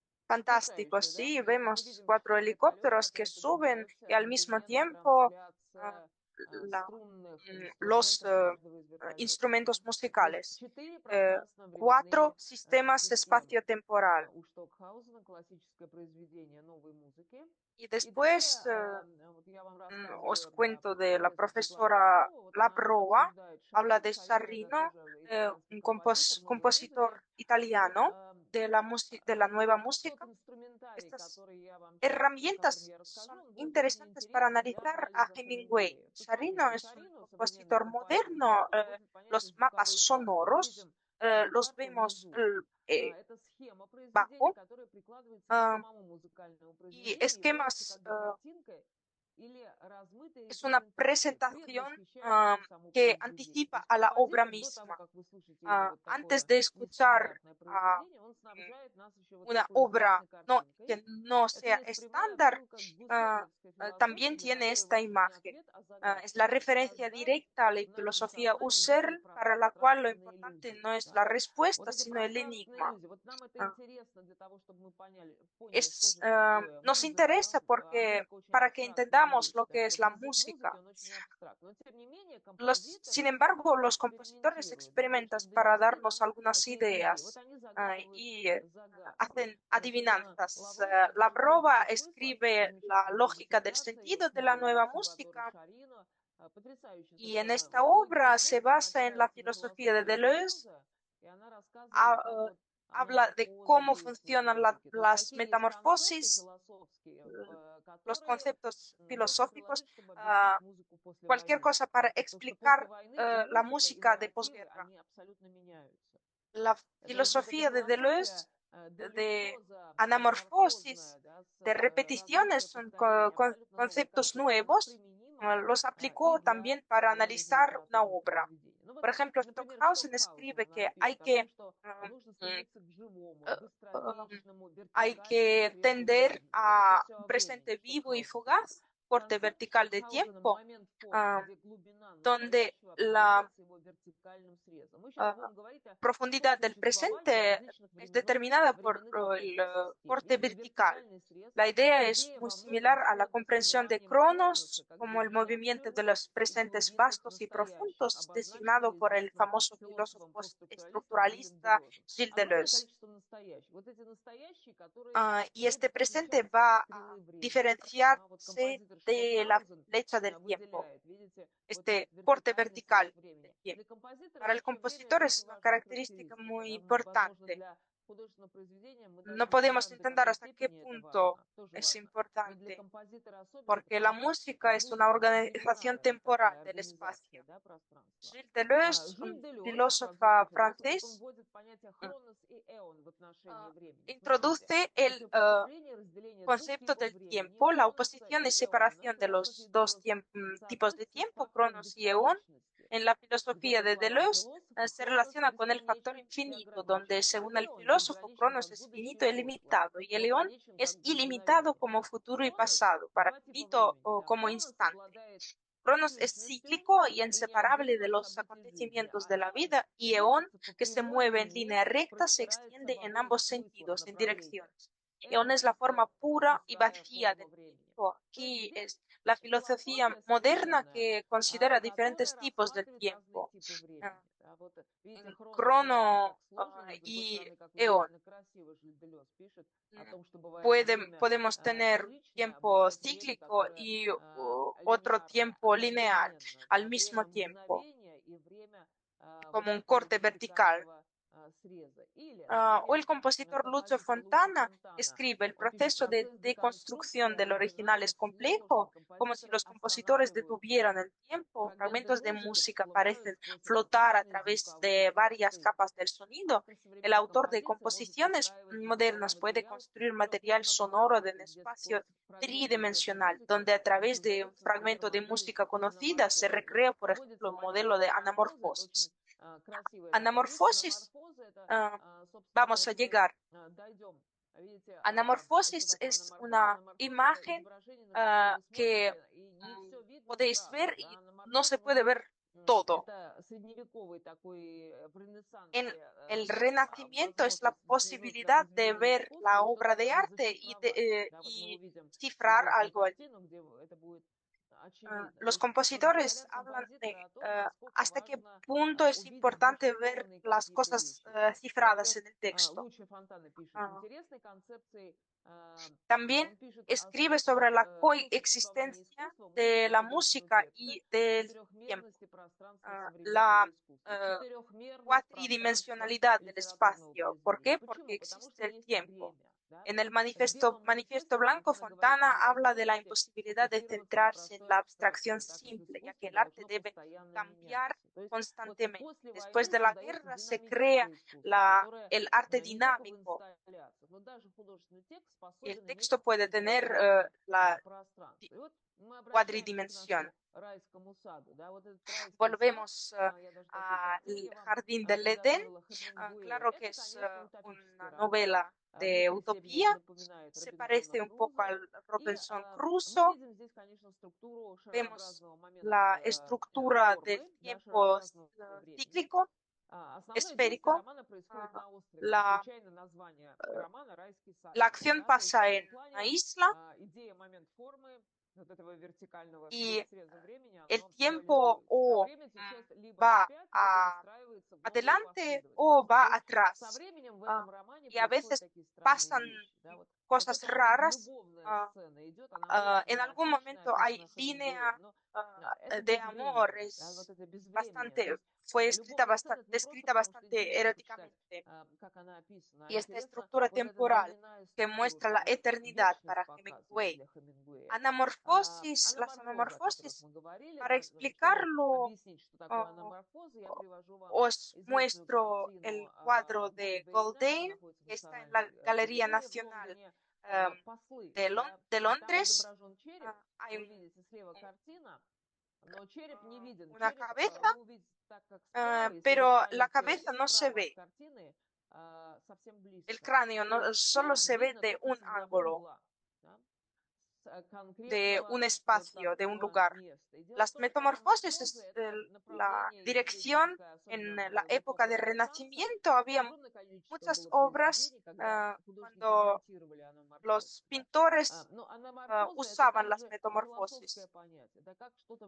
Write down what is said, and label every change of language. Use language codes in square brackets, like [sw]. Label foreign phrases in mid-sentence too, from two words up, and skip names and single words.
[es] fantástico. [ru] потрясающее, да? [es] Sí, [ru] Мы [es] vemos [ru] видим 4 вертолет, [es] helicópteros que [ru] который [es] suben y [ru] поднимается [es] al mismo [ru] одновременно [es] tiempo [ru] трансляция [es] la- [ru] струнных [es] los [ru] инструментов каждого из вертолетов. [es] instrumentos [ru] То есть [es] musicales. 4 Cuatro [ru] пространственно-временные [es] sistemas [ru] системы [es] espaciotemporal. [ru] у Штокхаузена, классическое произведение новой музыки. [es] Y [ru] И далее, [es] después [ru] вот я вам [es] os [ru] рассказываю [es] cuento de la [ru] профессор Светлана [es] profesora [ru] Лаврова, вот она [es] Labrova. [ru] обсуждает [es] Habla [ru] Шарина. [es] de [ru] Шарина это [es] Sarrino, [ru] тоже итальянский [es] un [ru] композитор новой музыки. [es] compositor [ru] И вот [es] italiano de la nueva [ru] вот тот [es] música. [ru] инструментарий, [es] Estas [ru] который я вам сейчас, о котором [es] herramientas [ru] я расскажу, [es] son [ru] он будет очень [es] interesantes para [ru] интересен для [es] analizar a [ru] анализа [es] Hemingway. [ru] Хемингуэя. [es] Sarrino [ru] Посмотрите, [es] es un [ru] Шарину, современный [es] compositor [ru] композитор, [es] moderno. [ru] использует понятие [es] Los mapas [ru] звуковые карты. Мы [es] sonoros [ru] видим [es] los [ru] карту [es] vemos [ru] внизу. Это схема произведения, [es] bajo, [ru] которая прикладывается к ah, самому музыкальному [es] y [ru] произведению, является [es] esquemas. [ru] как бы картинкой или размытой [es] Es una [ru] репрезентацией, [es] presentación [ru] предвосхищающей само [es] que [ru] произведение. То [es] anticipa [ru] есть [es] a la obra [ru] композитор до того, [es] misma. [ru] как вы слышите его вот [es] Antes [ru] такое [es] de escuchar [ru] нестандартное произведение, он mm, снабжает нас еще вот [es] una [ru] такой [es] obra [ru] интересной картинкой. [es] que no [ru] Это [es] sea [ru] есть прямая [es] estándar, [ru] отсылка к гусserлевской философии, [es] también [ru] для [es] tiene [ru] которой [es] esta [ru] важно не [es] imagen. [ru] ответ, а [es] Es [ru] загадка. [es] la [ru] То есть [es] referencia [ru] создать [es] directa a la [ru] в нашем [es] filosofía [ru] сознании некие [es] Husserl, para la cual lo [ru] пространственные [es] importante [ru] иллюзии. [es] no es [ru] Да? [es] la [ru] Вот [es] respuesta, [ru] эти [es] sino el [ru] пространственные [es] enigma. [ru] иллюзии. Вот нам это Ah, интересно для того, чтобы мы поняли, что же такое [es] Nos [ru] музыка. Да? [es] interesa [ru] А [es] porque [ru] музыка очень [es] para que [ru] абстрактная [es] entendamos [ru] вещь. [es] lo que [ru] Да? [es] es [ru] Вот [es] la [ru] язык музыки, [es] música. [ru] он очень абстрактный. Но тем не менее [es] Sin [ru] композиторы [es] embargo, los compositores [ru] экспериментируют для того, [es] experimentan [ru] чтобы [es] para [ru] донести [es] darnos [ru] нам [es] algunas [ru] какие-то идеи. Вот [es] ideas [ru] они загадывают [es] y [ru] загадки. [es] hacen adivinanzas. [ru] Лаврова в [es] Lavrova [ru] «Метафизике смысла», [es] escribe la [ru] замечательная [es] lógica del [ru] диссертация, [es] sentido [ru] есть [es] de la [ru] новые [es] nueva [ru] Сальваторе [es] música [ru] Шарино, потрясающая [es] y en [ru] совершенно. [es] esta [ru] Вот «Метафизика [es] obra se [ru] смысла», она [es] basa en la [ru] опирается на [es] filosofía de [ru] философию [es] Deleuze, [ru] Делеза, и она рассказывает, как вот [es] habla de [ru] метаморфоза [es] cómo [ru] действует в [es] funcionan [ru] музыке. То есть [es] las [ru] какие есть концепты [es] metamorfosis, [ru] философские, [es] los [ru] которые [es] conceptos [ru] можно [es] filosóficos, [ru] приложить, чтобы объяснить музыку после [es] cualquier [ru] войны. [es] cosa para [ru] Потому что после [es] explicar [ru] войны и [es] la [ru] музыка, и [es] música de [ru] нарративы, [es] posguerra. [ru] они абсолютно меняются. [es] La [ru] То есть вот эта [es] filosofía de [ru] философия [es] Deleuze de [ru] делюзовая, [es] anamorfosis, [ru] метаморфозная, да, [es] de repeticiones, [ru] размытое [es] son [ru] повторение, абсолютно новые [es] conceptos [ru] концепты, она [es] nuevos. [ru] применима [es] Los [ru] и [es] aplicó [ru] для [es] también para [ru] анализа [es] analizar una [ru] литературных [es] obra. [ru] произведений. Ну вот, [es] Por ejemplo, [ru] например, [es] Stockhausen [ru] Штокхаузен, [es] escribe [ru] она [es] que [ru] пишет о том, что нужно mm, стремиться к живому, eh, um, быстротечному, [es] hay [ru] вертикальному [es] que [ru] срезу [es] tender [ru] времени. Вот это [es] a [ru] все [es] un [ru] о времени [es] presente [ru] в [es] vivo y [ru] Штокхаузене. [es] fugaz, corte [ru] Концепт [es] vertical de [ru] Штокхаузена [es] tiempo, [ru] момент формы, ah, где глубина [es] donde [ru] настоящего [es] la [ru] определяется его вертикальным срезом. Мы сейчас будем говорить о [es] profundidad del [ru] сосуществовании [es] presente [ru] различных [es] es [ru] ну, [es] determinada por [ru] временных [es] el [ru] объектов систем. [es] corte [ru] Видите, [es] vertical. [ru] вертикальный срез. [es] La idea es [ru] Идея [es] muy [ru] во многом [es] similar a la [ru] сходна с [es] comprensión de [ru] пониманием Кроноса, [es] Cronos [ru] как [es] como el [ru] движение [es] movimiento de [ru] абсурда [es] los [ru] из [es] presentes [ru] глубинных к [es] vastos y [ru] настоящим, [es] profundos, designado [ru] обозначенного [es] por el [ru] известным [es] famoso [ru] философом, [es] filósofo [ru] постструктуралистом Жилем [es] estructuralista [ru] Делезом. [es] Gilles [ru] Огромное [es] Deleuze. [ru] количество настоящих. Вот эти настоящие, которые [es] Y este [ru] будут [es] presente [ru] отличаться от [es] va a [ru] стрелы времени. Вот [es] diferenciarse [ru] композитор [es] de la [ru] Штокхаузен [es] flecha del tiempo, [ru] выделяет, видите, вот этот [es] este corte [ru] вертикальный срез [es] vertical del [ru] времени. Для [es] tiempo. [ru] композитора [es] Para el [ru] вообще время [es] compositor [ru] это [es] es [ru] очень [es] una [ru] важная [es] característica [ru] характеристика. [es] muy [ru] Да? Возможно, [es] importante. [ru] для художественного произведения мы даже [es] No [ru] не [es] podemos [ru] понимаем, до [es] entender [ru] какой [es] hasta qué [ru] степени это [es] punto [ru] важно. Тоже [es] es [ru] важно. Но для [es] importante, [ru] композитора особенно, [es] porque la [ru] потому что [es] música es una [ru] музыка это [es] organización [ru] временная [es] temporal [ru] такая [es] del espacio. [ru] организация, да, пространства. [es] Gilles Deleuze, [ru] Жиль [es] un [ru] Делез, [es] filósofo [ru] французский философ, вот он [es] francés, [ru] вводит понятие хронос и эон в отношении времени. Смотрите, [es] introduce el [ru] противопоставление, разделение двух [es] concepto [ru] типов [es] del [ru] времени, [es] tiempo, la [ru] хроноса [es] oposición y [ru] и эона. [es] separación [ru] В [es] de los [ru] философии [es] dos [ru] Делеза [es] tipos de [ru] соответствие с [es] tiempo, [ru] фактором [es] Cronos y Eon. [ru] бесконечности. [es] En la [ru] Где, [es] filosofía [ru] по [es] de [ru] словам [es] Deleuze, [ru] философа, [es] se [ru] хронос [es] relaciona con el factor [ru] бесконечен и [es] infinito, donde, [ru] ограничен, а [es] según el [ru] эон [es] filósofo, [ru] безграничен [es] Cronos [ru] как [es] es [ru] будущее [es] finito e [ru] и прошлое, [es] limitado, y el Eón [ru] безграничен [es] es [ru] как [es] ilimitado [ru] мгновение. [es] como futuro y [ru] Хронос [es] pasado, para [ru] два типа [es] finito [ru] времени. [es] o [ru] Да. [es] como [ru] Хронос [es] instante. [ru] обладает [es] Cronos es [ru] цикличностью [es] cíclico y [ru] и [es] inseparable de [ru] неотделим от [es] los [ru] событий жизни, [es] acontecimientos [ru] а [es] de la [ru] эон [es] vida, y Eón, [ru] движется по [es] que se [ru] прямой [es] mueve en [ru] линии, [es] línea recta, se [ru] простирается [es] extiende [ru] в [es] en [ru] обоих [es] ambos [ru] смыслах, [es] sentidos, en [ru] направлениях. [es] direcciones. Eón [ru] Это [es] es la forma [ru] чисто [es] pura y [ru] пустая [es] vacía [ru] форма [es] del [ru] времени. [es] tiempo. [ru] То есть [es] Aquí [ru] здесь [es] es la filosofía [ru] философия [es] moderna [ru] современная, [es] que considera diferentes [ru] которая [es] tipos del [ru] рассматривает разные [es] tiempo. [ru] типы времени. Ah, Да, вот видите, хронос очень так [es] Crono [ru] сложен, с другой [es] y [ru] стороны, как [es] Eón. [ru] удивительно красиво Жиль Делез пишет о Mm, том, что бывает и время [es] Podemos tener [ru] цикличное, а [es] tiempo [ru] бывает время, [es] cíclico [ru] которое [es] y otro [ru] линеарное, [es] tiempo lineal [ru] одновременно, [es] al [ru] да, [es] mismo [ru] время [es] tiempo, [ru] мгновения и время вот [es] como un [ru] такого [es] corte [ru] вот [es] vertical. [ru] вертикального среза. Или, [es] O [ru] например, [es] el compositor Lucio [ru] композитор Лучо [es] Fontana [ru] Фонтана, [es] escribe el [ru] он pишет [es] proceso de [ru] процесс [es] deconstrucción [ru] деконструкции [es] del original [ru] оригинала [es] es complejo, [ru] сложен. [es] como si [ru] Композиторы [es] los compositores [ru] останавливают [es] detuvieran el tiempo. [ru] фрагменты [es] Fragmentos de [ru] музыки, [es] música [ru] всплывают [es] parecen [ru] сквозь [es] flotar a [ru] различные [es] través [ru] звуковые [es] de varias [ru] пласты. [es] capas del sonido. [ru] Автор [es] El [ru] современной [es] autor de [ru] композиции может [es] composiciones [ru] выстраивать звуковой [es] modernas puede [ru] материал [es] construir [ru] в [es] material [ru] трехмерном [es] sonoro en [ru] пространстве, [es] el [ru] где [es] espacio [ru] сквозь фрагменты известной [es] tridimensional, [ru] музыки [es] donde a través de un [ru] воссоздается, например, [es] fragmento de [ru] модель [es] música conocida se [ru] анаморфозы. [es] recrea, por ejemplo, [ru] Вводится [es] el modelo de [ru] понятие анаморфозы. Это очень [es] anamorfosis. [ru] красивая композиция. [es] Anamorfosis, [ru] Анаморфоза это, собственно, [es] vamos [ru] вот [es] a [ru] мы [es] llegar. [ru] дойдем. Видите, что [es] Anamorfosis [ru] такое [es] es [ru] анаморфоза? [es] una [ru] Анаморфоза это [es] imagen [ru] изображение, на которое вы [es] que [ru] смотрите, и не все видно [es] podéis [ru] сразу. [es] ver [ru] Да? [es] y no se [ru] Анаморфоза [es] puede [ru] может быть [es] ver todo. [ru] Это средневековый такой в [es] En [ru] Ренессансе [es] el Renacimiento es la [ru] возможность взглянуть на [es] posibilidad de [ru] произведение [es] ver [ru] искусства, [es] la [ru] вот [es] obra [ru] это [es] de [ru] как бы [es] arte [ru] зашифровать. Да, вот мы [es] y [ru] увидим [es] cifrar [ru] известную [es] algo allí. [ru] картину, где это будет очевидно. То [es] Los [ru] есть [es] compositores [ru] размышляют [es] hablan de [ru] композиторы о том, насколько [es] hasta qué [ru] важно [es] punto es [ru] увидеть [es] importante ver [ru] зашифрованные [es] las [ru] какие-то [es] cosas [ru] вещи. [es] cifradas [ru] Например, [es] en el texto. [ru] Лучший Фонтана пишет, Ah, интересной концепцией, [es] También [ru] он пишет о [es] escribe sobre la [ru] сосуществовании [es] coexistencia [ru] искусства [es] de [ru] внутри [es] la [ru] художественного [es] música [ru] текста [es] y [ru] и [es] del tiempo. [ru] четырехмерности пространства [es] La [ru] современного искусства. Четырехмерность пространства [es] cuatridimensionalidad del [ru] литературного [es] espacio. ¿Por [ru] произведения. [es] qué? Porque [ru] Почему? Потому [es] existe [ru] что [es] el [ru] есть [es] tiempo. [ru] время. Да? [es] En el [ru] В Белом [es] manifiesto [ru] манифесте [es] blanco, [ru] Фонтана говорит о [es] Fontana habla de la [ru] невозможности [es] imposibilidad de [ru] фокусироваться на [es] centrarse en la abstracción [ru] abstrакции, так как [es] simple, ya que [ru] искусство [es] el arte [ru] должно [es] debe [ru] постоянно [es] cambiar [ru] меняться. То есть вот [es] constantemente. [ru] после [es] Después [ru] войны [es] de la [ru] создается [es] guerra se crea [ru] динамическое искусство, которое [es] el arte [ru] не только в [es] dinámico. [ru] инсталляциях, но даже художественный текст [es] Y el [ru] способен иметь [es] texto puede tener [ru] интерактивное [es] la [ru] пространство. И вот мы обращаемся к [es] cuadridimensión. [ru] нашему райскому саду. Да, вот этот райский сад, [es] Volvemos [ru] я даже такие [es] al [ru] картинки вам [es] Jardín del Edén. [ru] подготовила, Хемингуэй. [es] Claro que [ru] Это, [es] es [ru] конечно, утопический [es] una [ru] роман. [es] novela de [ru] Внутри себе [es] utopía. [ru] напоминает [es] Se [ru] Робинзона [es] parece un poco [ru] Круза. [es] al [ru] И [es] Robinson [ru] мы [es] Crusoe. [ru] видим здесь, конечно, структуру [es] Vemos [ru] шарообразного [es] la [ru] момента [es] estructura del [ru] формы, да, [es] tiempo [ru] шарообразного времени. [es] cíclico, [ru] Основное действие [es] esférico. [ru] романа происходит на острове. Не [es] La, [ru] случайно название романа «Райский [es] la [ru] садик». [es] acción [ru] Да? То есть в [es] pasa en [ru] этом [es] una [ru] плане [es] isla [ru] идея момент формы вот этого вертикального [es] y [ru] среза времени, [es] el [ru] оно [es] tiempo [ru] реализуется. А [es] o [ru] время течет либо [es] va [ru] вспять, либо выстраивается в новую [es] adelante o [ru] последовательность. [es] va [ru] То есть со [es] atrás. [ru] временем в этом романе [es] Y a [ru] происходят [es] veces [ru] такие странные [es] pasan [ru] вещи. Да? Вот [es] cosas [ru] эта момент [es] raras. [ru] любовная сцена идет, она очень [es] En algún [ru] романтичная, [es] momento hay [ru] описана [es] línea [ru] Хемингуэем, но это [es] de amor, [ru] безвременье, да, вот [es] es [ru] это безвременье. То [es] bastante, [ru] есть [es] fue escrita [ru] любовная сцена это не просто [es] descrita [ru] потому, что [es] bastante [ru] интересно почитать, [es] eróticamente. [ru] как она описана, а [es] Y esta [ru] интересно [es] estructura [ru] вот эта [es] temporal [ru] временная [es] que [ru] структура, [es] muestra [ru] что [es] la [ru] она [es] eternidad [ru] вечность [es] para [ru] показывает [es] Hemingway. [ru] для Хемингуэя. [es] Las [ru] Анаморфозы, о которых [es] anamorfosis, [ru] мы говорили, [es] para [ru] чтобы [es] explicarlo, [ru] объяснить, что такое oh, анаморфозы, я привожу вам [es] os [ru] известную [es] muestro [ru] картину [es] el cuadro de [ru] Гольбейна, она [es] Goldain, [ru] находится в [es] que está en la [ru] Национальной [es] Galería [ru] галерее в [es] Nacional [ru] Лондоне, em, «Послы». [es] de, [ru] Да? [es] de [ru] И там [es] Londres. [ru] изображен череп, [es] Hay [ru] вы видите слева картина, но череп не виден. [es] una [ru] Череп [es] cabeza, [ru] вы увидите так, как справа, если вы [es] pero la [ru] ставите [es] cabeza no se [ru] справа от [es] ve. [ru] картины совсем [es] El [ru] близко, [es] cráneo [ru] то [es] solo [ru] череп [es] se ve [ru] видно [es] de [ru] только [es] un [ru] с одного [es] ángulo, [ru] угла, да, с [es] de un [ru] конкретного вот [es] espacio, de un [ru] такого [es] lugar. [ru] места. И дело в [es] Las [ru] том, что [es] metamorfosis [ru] анаморфозы — [es] es [ru] это [es] la [ru] направление из средней [es] dirección [ru] такая, [es] en [ru] особенно [es] la [ru] в [es] época [ru] эпоху [es] del [ru] Ренессанса, [es] Renacimiento. Había [ru] огромное количество [es] muchas [ru] было [es] obras [ru] произведений, когда художники [es] cuando [ru] монтировали анаморфоз. [es] los [ru] Да? [es] pintores [ru] Но анаморфозы — это [es] usaban las [ru] также философское [es] metamorfosis, [ru] понятие. Это как что-то